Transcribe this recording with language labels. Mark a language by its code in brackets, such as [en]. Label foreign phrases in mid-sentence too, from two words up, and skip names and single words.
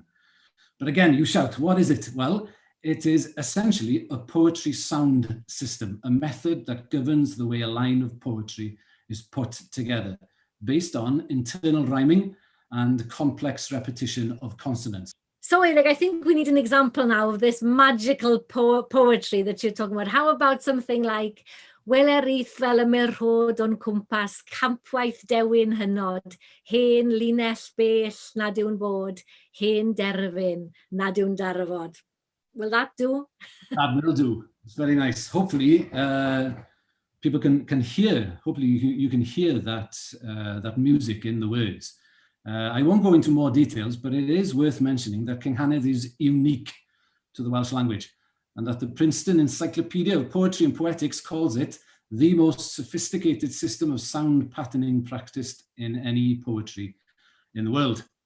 [en] But again, you shout, what is it? Well, it is essentially a poetry sound system, a method that governs the way a line of poetry is put together, based on internal rhyming and complex repetition of consonants. So, Eirig, I think we need an example now of this magical poetry that you're talking about. How about something like, [cy] Welerith fel y merhod o'n cwmpas, campwaith dewin hynod, hen linell bell nad yw'n bod, hen derfyn nad yw'n darfod. [en] Will that do? That will do. It's very nice. Hopefully, people can hear, hopefully you can hear that music in the words. I won't go into more details, but it is worth mentioning that Cynghanedd is unique to the Welsh language, and that the Princeton Encyclopedia of Poetry and Poetics calls it the most sophisticated system of sound patterning practiced in any poetry in the world.